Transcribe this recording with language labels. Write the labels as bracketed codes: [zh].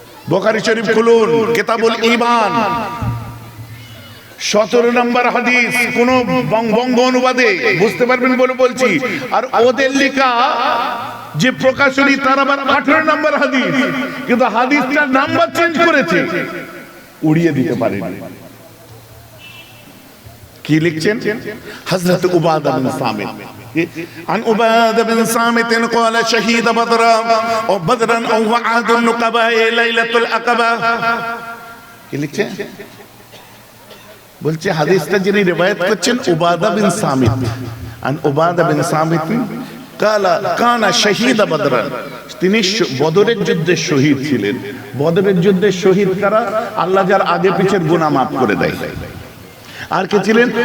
[bn] বুখারী শরীফ খুলুন, কিতাবুল ঈমান, 17 নম্বর হাদিস, কোন বঙ্গ অনুবাদে বুঝতে পারবেন বলে বলছি। আর ওদের লেখা যে প্রকাশনী তার আবার 18 নম্বর হাদিস, কিন্তু হাদিসটার নাম্বার চেঞ্জ করেছে, উড়িয়ে দিতে পারেন। কি লিখছেন? [ar] হযরত উবাদা বিন সামিত, عن عبادة بن صامت قال شهيد بدرا أو بدرا أو عهد النقباء ليلة العقبة। [bn] কি লিখছে? বলছে হাদিসটা যিনি রিওয়ায়াত করছেন উবাদা বিন সামিত, [ar] عن عبادة بن صامت قال كان شهيد بدرا, [bn] তিনি বদরের যুদ্ধে শহীদ ছিলেন। বদরের যুদ্ধে শহীদ কারা? আল্লাহ যার আগে পিছের গুনাহ মাফ করে দেয়। আর কে ছিলেন?